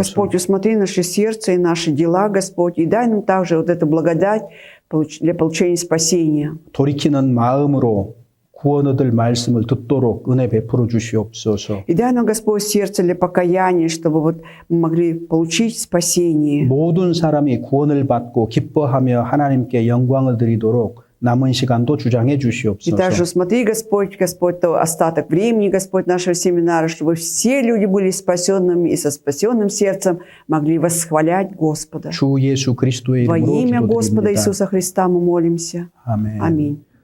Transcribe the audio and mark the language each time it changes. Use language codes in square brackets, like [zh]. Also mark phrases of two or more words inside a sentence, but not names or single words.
[ru] Господь, усмотри наше сердце и наши дела, Господь, и дай нам также вот эту благодать для получения спасения. [ko] 돌이키는 마음으로 구원 얻을 말씀을 듣도록 은혜 베풀어 주시옵소서. [ru] И дай нам, Господь, сердце для покаяния, чтобы вот мы могли получить спасение. [ko] 모든 사람이 구원을 받고 기뻐하며 하나님께 영광을 드리도록 남은 시간도 주장해 [ru] И [ko] 주시옵소서. [ru] также смотри, Господь, то остаток времени, Господь, нашего семинара, чтобы все люди были спасенными и со спасенным сердцем могли восхвалять Господа. [ko] 주 예수 그리스도의 [ru] Во [ko] 이름으로 [ru] имя Господа [ko] 기도드립니다. [ru] Иисуса Христа мы молимся. [ko] 아멘. [ru] Аминь.